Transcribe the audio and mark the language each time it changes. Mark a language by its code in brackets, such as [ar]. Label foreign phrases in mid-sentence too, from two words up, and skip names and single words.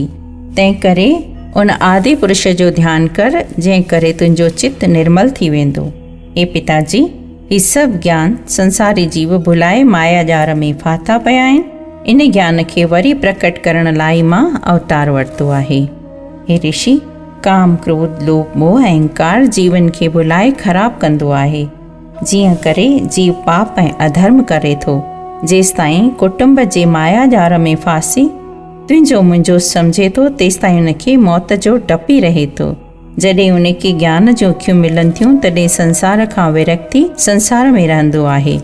[sd] तंहिं करे उन आदि पुरुष जो ध्यानु कर, जंहिं करे तुंहिंजो चित्त निर्मल थी वेंदो। हे पिताजी, ही सभु ज्ञान संसारी जीव भुलाए माया जार में फाथा पिया आहिनि। इन ज्ञान खे वरी प्रकट करण लाइ मां अवतार वरितो आहे। हे ऋषि, काम, क्रोध, लोभ, मोह, अहंकार जीवन खे भुलाए ख़राब कंदो आहे। जीअं करे जीव पाप ऐं अधर्म करे थो, जेसिताईं कुटुंब जे माया जार में फासी तुंहिंजो मुंहिंजो सम्झे थो, तेसिताईं उनखे मौत जो डपु ई रहे थो। जॾहिं उनखे ज्ञान जूं अखियूं मिलनि थियूं तॾहिं संसार खां विरक्ति संसार में रहंदो आहे।